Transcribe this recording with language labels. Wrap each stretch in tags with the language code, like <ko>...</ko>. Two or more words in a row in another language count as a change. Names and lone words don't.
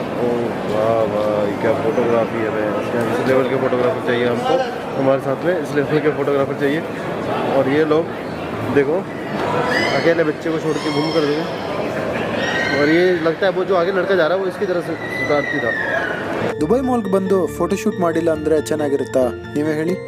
<hi>ओ वाह वाह, क्या फ़ोटोग्राफी है भाई. इस लेवल के फ़ोटोग्राफर चाहिए हमको हमारे साथ में, इस लेवल के फ़ोटोग्राफर चाहिए. और ये लोग देखो अकेले बच्चे को छोड़ के घूम कर देंगे. और ये लगता है वो जो आगे लड़का जा रहा है वो इसकी तरह से शरारती था.</hi> <kn>ದುಬೈ ಮಾಲ್ಗೆ ಬಂದು ಫೋಟೋಶೂಟ್ ಮಾಡಿಲ್ಲ ಅಂದರೆ ಚೆನ್ನಾಗಿರುತ್ತಾ ನೀವೇ ಹೇಳಿ.</kn>